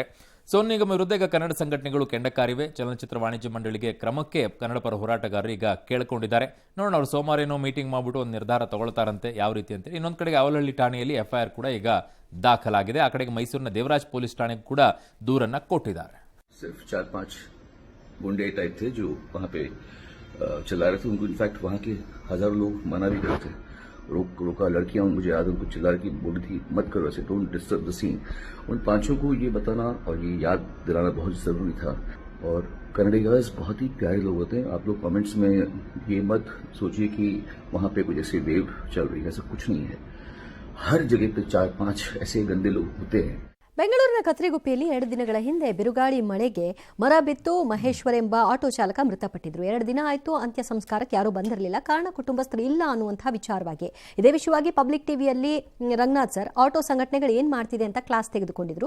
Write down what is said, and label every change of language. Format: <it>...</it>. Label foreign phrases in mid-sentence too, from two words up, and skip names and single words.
<kn>ಸೋನು ನಿಗಮ್ ವಿರುದ್ಧ ಈಗ ಕನ್ನಡ ಸಂಘಟನೆಗಳು ಕೆಂಡಕಾರಿವೆ. ಚಲನಚಿತ್ರ ವಾಣಿಜ್ಯ ಮಂಡಳಿಗೆ ಕ್ರಮಕ್ಕೆ ಕನ್ನಡ ಪರ ಹೋರಾಟಗಾರರು ಈಗ ಕೇಳಿಕೊಂಡಿದ್ದಾರೆ. ನೋಡೋಣ, ಅವರು ಸೋಮವಾರ ಏನೋ ಮೀಟಿಂಗ್ ಮಾಡಿಬಿಟ್ಟು ಒಂದು ನಿರ್ಧಾರ ತಗೊಳ್ತಾರಂತೆ, ಯಾವ ರೀತಿ ಅಂತ. ಇನ್ನೊಂದು ಕಡೆಗೆ ಅವಲಹಳ್ಳಿ ಠಾಣೆಯಲ್ಲಿ FIR ಕೂಡ ಈಗ ದಾಖಲಾಗಿದೆ. ಆ ಕಡೆಗೆ ಮೈಸೂರಿನ ದೇವರಾಜ್ ಪೊಲೀಸ್ ಠಾಣೆಗೆ ಕೂಡ ದೂರನ್ನ ಕೊಟ್ಟಿದ್ದಾರೆ.</kn> <hi>सिर्फ 4-5 गुंडे टाइप थे जो वहां पे चिल्ला रहे थे. उनको इनफैक्ट वहां के हजारों लोग मना भी करे थे, रोका. लड़कियां मुझे याद, उनको चिल्ला रही बोली थी मत करो ऐसे,</hi> <en>don't disturb the scene.</en> <hi>उन 5 को ये बताना और ये याद दिलाना बहुत जरूरी था. और कन्नडिगास बहुत ही प्यारे लोग होते हैं. आप लोग कमेंट्स में ये मत सोचिए कि वहां पे कुछ ऐसे वेव चल रही है, ऐसा कुछ नहीं है. हर जगह पे 4-5 ऐसे गंदे लोग होते हैं.</hi> <kn>ಬೆಂಗಳೂರಿನ ಕತ್ರಿಗುಪ್ಪಿಯಲ್ಲಿ 2 ದಿನಗಳ ಹಿಂದೆ ಬಿರುಗಾಳಿ ಮಳೆಗೆ ಮರ ಬಿತ್ತು ಮಹೇಶ್ವರ್ ಎಂಬ ಆಟೋ ಚಾಲಕ ಮೃತಪಟ್ಟಿದ್ರು. 2 ದಿನ ಆಯಿತು, ಅಂತ್ಯ ಸಂಸ್ಕಾರಕ್ಕೆ ಯಾರೂ ಬಂದಿರಲಿಲ್ಲ. ಕಾರಣ ಕುಟುಂಬಸ್ಥರು ಇಲ್ಲ ಅನ್ನುವಂತಹ ವಿಚಾರವಾಗಿ ಇದೇ ವಿಷಯವಾಗಿ ಪಬ್ಲಿಕ್ ಟಿವಿಯಲ್ಲಿ ರಂಗನಾಥ್ ಸರ್ ಆಟೋ ಸಂಘಟನೆಗಳು ಏನ್ ಮಾಡ್ತಿದೆ ಅಂತ ಕ್ಲಾಸ್ ತೆಗೆದುಕೊಂಡಿದ್ರು.</kn>